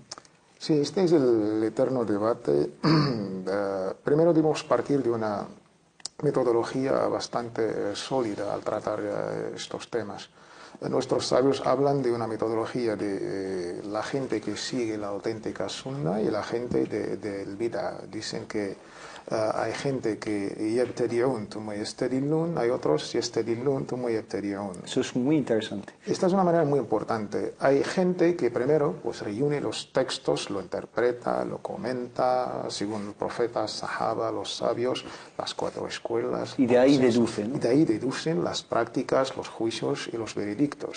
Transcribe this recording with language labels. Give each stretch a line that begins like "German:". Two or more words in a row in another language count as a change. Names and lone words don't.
Spanish: Sí, este es el eterno debate. Primero debemos partir de una metodología bastante sólida al tratar estos temas. Nuestros sabios hablan de una metodología de la gente que sigue la auténtica sunna y la gente del bid'ah. Dicen que hay gente que
Arabic: يبتدعون ثم يستدلون,
Spanish: hay otros
Arabic: يستدلون ثم يبتدعون.
Spanish: Eso es muy interesante. Esta es una manera muy importante. Hay gente que primero pues reúne los textos, lo interpreta, lo comenta, según el profeta, sahaba, los sabios, las 4 escuelas. Y de ahí deducen, ¿no? Y de ahí deducen las prácticas, los juicios y los veredictos.